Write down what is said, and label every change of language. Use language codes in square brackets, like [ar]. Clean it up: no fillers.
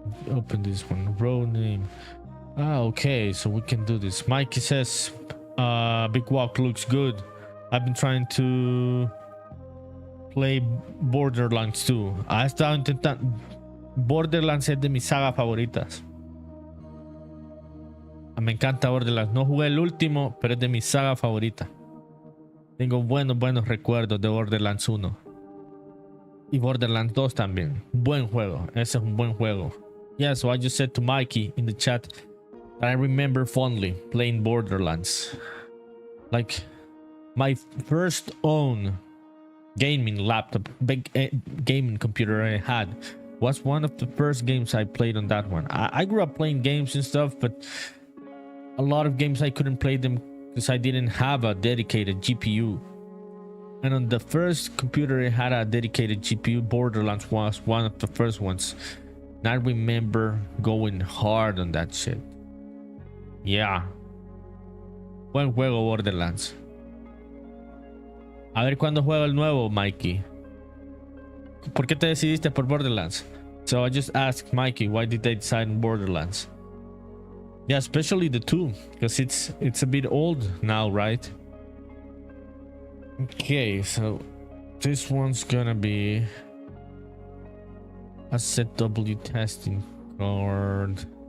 [en] Open this one. Row name. Okay, so we can do this. Mikey says Big Walk looks good. I've been trying to play Borderlands 2. [es] Ha estado intentando. Borderlands es de mis sagas favoritas. Me encanta Borderlands. No jugué el último, pero es de mi saga favorita. Tengo buenos recuerdos de Borderlands 1. Y Borderlands 2 también. Buen juego. Ese es un buen juego. [en] Yeah, so I just said to Mikey in the chat that I remember fondly playing Borderlands. Like, my first own gaming laptop, big gaming computer I had was one of the first games I played on that one. I grew up playing games and stuff, but a lot of games I couldn't play them because I didn't have a dedicated GPU. And on the first computer I had a dedicated GPU, Borderlands was one of the first ones. And I remember going hard on that shit. Yeah. [es] Buen juego Borderlands. A ver cuándo juego el nuevo, Mikey. ¿Por qué te decidiste por Borderlands? [en] So I just asked Mikey, why did they decide on Borderlands? Yeah, especially the 2, because it's a bit old now, right? Okay, so this one's gonna be a ZW testing card.